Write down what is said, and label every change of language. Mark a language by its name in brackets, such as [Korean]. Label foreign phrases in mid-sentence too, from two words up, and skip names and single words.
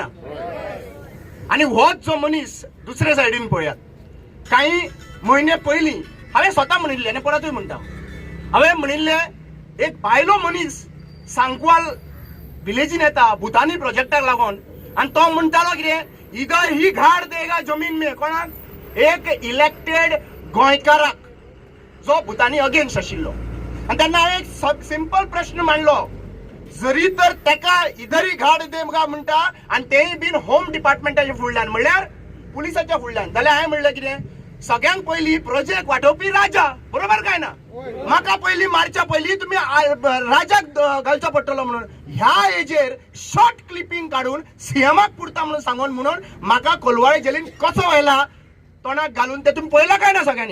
[Konkani] आणि होच जो मनीस दुसरे सायडीन पळयात, काही म्हयने पयलीं हांवें स्वता म्हणिल्लें आनी परतूय म्हणटा, हांवें म्हणिल्लें एक भायलो मनीस सांकवाल विलेजीन येता भुतानी प्रोजेक्टाक लागून आनी तो म्हणटालो कितें, [Hindi] इधर ही घाट देगा जमीन में. [Konkani] कोणाक? एक इलेक्टेड गोंयकाराक जो भुतानी अगेन्स्ट आशिल्लो. आनी तेन्ना हांवें एक सिंपल प्रश्न मांडलो, जरी तर तेका [Hindi] इधर ही घाट देगा [Konkani] म्हणटा आनी तेय बीन होम डिपार्टमेंटाच्या फुडल्यान म्हळ्यार पुलिसाच्या फुडल्यान, जाल्यार हांवें म्हणलें कितें, सगळ्यांक पयलीं प्रोजेक्ट वांटोवपी राजा. बरोबर काय ना. म्हाका पयलीं मारच्या पयलीं तुमी राजाक घालचो पडटलो म्हणून ह्या एजेर [English] short clipping [Konkani] काढून सीएमाक पुरता म्हणून सांगून म्हणून म्हाका कोलवाळे जेलीन कसो व्हायला तोंडाक घालून ते तुम्ही पळयला काय ना सगळ्यांनी.